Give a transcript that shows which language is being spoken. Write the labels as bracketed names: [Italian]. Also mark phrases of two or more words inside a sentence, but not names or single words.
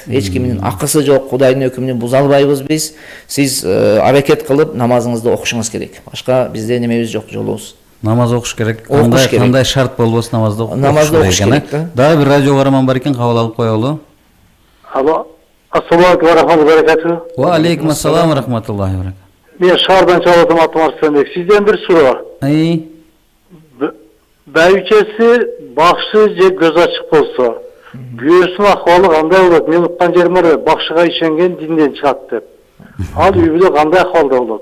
[Kyrgyz] Эч кимдин акысы жок, Кудайдын өкүмүн буза албайбыз биз. Сиз аракет кылып намазыңызды окушуңуз керек. Башка бизде немебиз жок, жолубуз. Намаз окуш керек. Кандай шарт болбосун намазды окуш керек. Намазды окуш керек да. Дагы бир радио угарман бар экен, кабыл алып коелу. Алло. [Arabic] السلام عليكم ورحمة الله وبركاته. وعليكم السلام ورحمة الله وبركاته. [Kyrgyz] Мен шаардан чалып атам, атым Арсенбек. Сизден бир суроо бар. Бәйбичеси бакшы же көз ачык болсо, күйөөсүнүн акыбалы кандай болот? Мен уккан жерим бар, бакшыга ишенген динден чыгат деп. Ал үй бүлө кандай акыбалда болот?